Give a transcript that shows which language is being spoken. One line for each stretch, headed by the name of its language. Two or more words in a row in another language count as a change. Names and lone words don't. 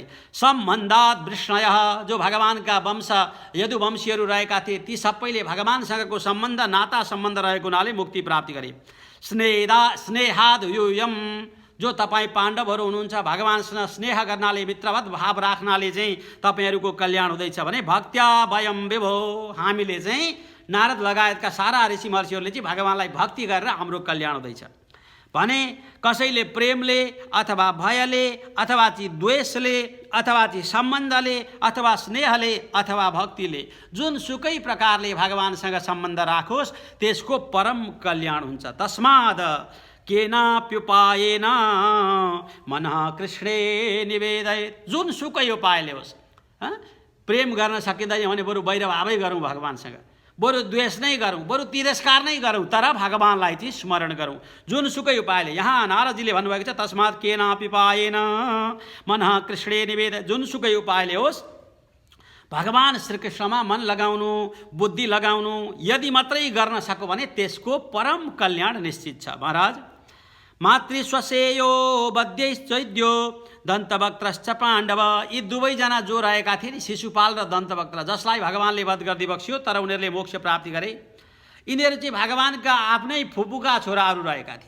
Sanskrit: सम्बन्धात् वृष्णयः,
Nepali: जो भगवानका वंश यदुवंशीहरू रहेका थिए ती सबैले भगवानसँगको सम्बन्ध, नाता सम्बन्ध रहेको हुनाले मुक्ति प्राप्ति गरे।
Sanskrit: स्नेहाद् यूयम्,
Nepali: जो तपाईँ पाण्डवहरू हुनुहुन्छ भगवानसँग स्नेह गर्नाले, मित्रवत भाव राख्नाले चाहिँ तपाईँहरूको कल्याण हुँदैछ भने
Sanskrit: भक्त्या वयं विभो,
Nepali: हामीले चाहिँ नारद लगायतका सारा ऋषि महर्षिहरूले चाहिँ भगवानलाई भक्ति गरेर हाम्रो कल्याण हुँदैछ भने कसैले प्रेमले अथवा भयले अथवा चाहिँ द्वेषले अथवा चाहिँ सम्बन्धले अथवा स्नेहले अथवा भक्तिले जुनसुकै प्रकारले भगवानसँग सम्बन्ध राखोस् त्यसको परम कल्याण हुन्छ।
Sanskrit: तस्माद् केनाप्युपायेन मनः कृष्णे निवेदयेत्,
Nepali: जुनसुकै उपायले होस्। प्रेम गर्न सकिँदैन भने बरु वैरभावै गरौँ भगवानसँग, बरु द्वेष नै गरौँ, बरु तिरस्कार नै गरौँ, तर भगवानलाई चाहिँ स्मरण गरौँ जुनसुकै उपायले। यहाँ नारदजीले भन्नुभएको छ
Sanskrit: तस्मात् केनाप्युपायेन मनः कृष्णे निवेदयेत्,
Nepali: जुनसुकै उपायले होस् भगवान श्रीकृष्णमा मन लगाउनु, बुद्धि लगाउनु, यदि मात्रै गर्न सक्यो भने त्यसको परम कल्याण निश्चित छ।
Sanskrit: महाराज मातृस्वसेयो बद्यैश्चैद्यो दन्तवक्त्रश्च पाण्डव,
Nepali: यी दुवैजना जो रहेका थिए नि शिशुपाल र दन्तवक्त्र, जसलाई भगवानले वध गरिदिबक्स्यो तर उनीहरूले मोक्ष प्राप्ति गरे, यिनीहरू चाहिँ भगवानका आफ्नै फुपूका छोराहरू रहेका थिए।